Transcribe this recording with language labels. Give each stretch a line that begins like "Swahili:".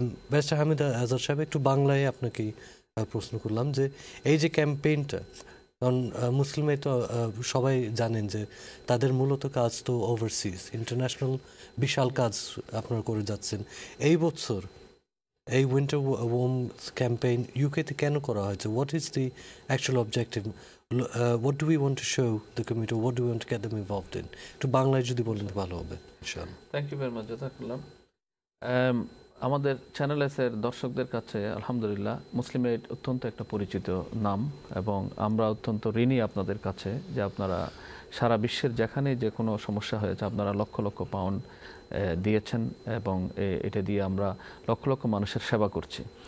Bangla: Barrister Hamid আজহার সাহেব, একটু বাংলায় আপনাকে প্রশ্ন করলাম যে এই যে ক্যাম্পেইনটা, কারণ মুসলিমে তো সবাই জানেন যে তাদের মূলত কাজ তো ওভারসিজ, ইন্টারন্যাশনাল বিশাল কাজ আপনারা করে যাচ্ছেন। এই বছর এই উইন্টার ওয়ার্মথ ক্যাম্পেইন ইউকেতে কেন করা হয়েছে?
English: What is the actual objective? What do we want to show the community? What do we want to get them involved in?
Bangla: To বাংলায় যদি বলেন ভালো হবে ইনশাআল্লাহ।
English: Thank you very much, জাযাকাল্লাহ।
Bangla: আমাদের চ্যানেল এসের দর্শকদের কাছে আলহামদুলিল্লাহ মুসলিম এইড অত্যন্ত একটা পরিচিত নাম এবং আমরা অত্যন্ত ঋণী আপনাদের কাছে যে আপনারা সারা বিশ্বের যেখানে যে কোনো সমস্যা হয়েছে আপনারা লক্ষ লক্ষ পাউন্ড দিয়েছেন এবং এটা দিয়ে আমরা লক্ষ লক্ষ মানুষের সেবা করছি।